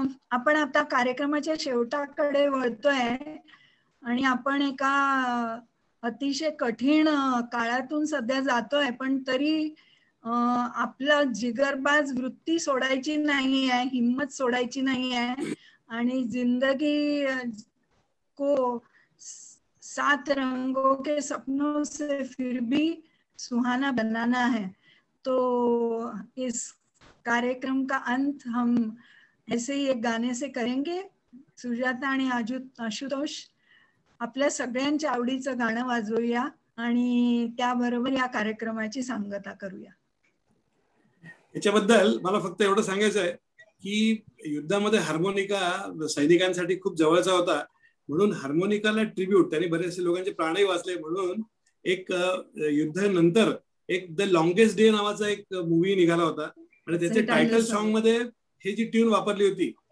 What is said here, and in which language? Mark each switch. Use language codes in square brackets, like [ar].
[mr] आपण आता कार्यक्रमाच्या शेवटाकडे वळतोय आणि आपण एका अतिशय कठीण काळातून सध्या जातोय, पण तरी आपलं जिगरबाज वृत्ती सोडायची नाही आहे, हिम्मत सोडायची नाही आहे, आणि [hi] जिंदगी को 7 रंगों के सपनों से फिर भी सुहाना बनाना है. तो इस कार्यक्रम का अंत हम ऐसे ही एक गाने से करेंगे. [mr] सुजाता आणि आशुतोष, आपल्या सगळ्यांच्या आवडीचं गाणं वाजवूया आणि त्याबरोबर या कार्यक्रमाची सांगता करूया. याच्याबद्दल मला फक्त एवढं सांगायचं आहे की युद्धामध्ये हार्मोनिका सैनिकांसाठी खूप जवळचा होता, म्हणून हार्मोनिकाला ट्रिब्यूट, त्यांनी बरेचसे लोकांचे प्राणही वाचले, म्हणून एक युद्धानंतर एक द लॉंगेस्ट डे नावाचा एक मूवी निघाला होता आणि त्याचे टायटल सॉन्ग मध्ये हे जी ट्यून वापरली होती